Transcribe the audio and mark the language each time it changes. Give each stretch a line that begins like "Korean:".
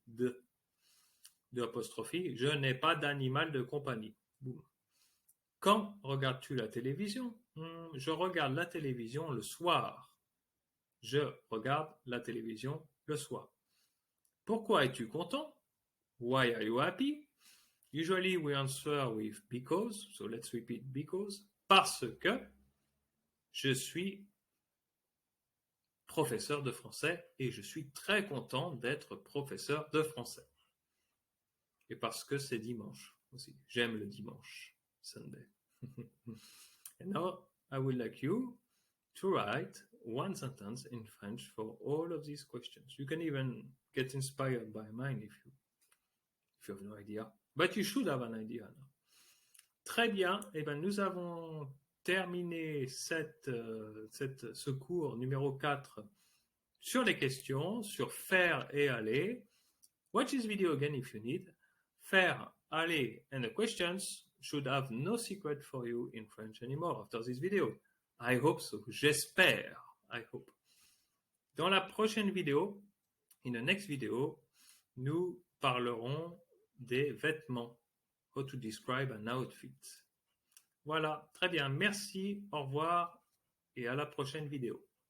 French: De apostrophe. Je n'ai pas d'animal de compagnie. Boom. Quand regardes-tu la télévision? Je regarde la télévision le soir. Je regarde la télévision le soir. Pourquoi es-tu content?
English: Why are you happy? Usually we answer with because, so let's repeat because.
French: Parce que je suis professeur de français et je suis très content d'être professeur de français. Et parce que c'est dimanche aussi. J'aime le dimanche, Sunday.
English: And now I would like you to write one sentence in French for all of these questions. You can even get inspired by mine if you have no idea. But you should have an idea now.
French: Très bien. Eh bien, nous avons terminé ce cours numéro 4 sur les questions, sur faire et aller.
English: Watch this video again if you need. Faire, aller, and the questions should have no secret for you in French anymore after this video. I hope so.
French: J'espère.
English: I hope.
French: Dans la prochaine vidéo,
English: in the next video,
French: nous parlerons des vêtements.
English: How to describe an outfit.
French: Voilà, très bien. Merci, au revoir et à la prochaine vidéo.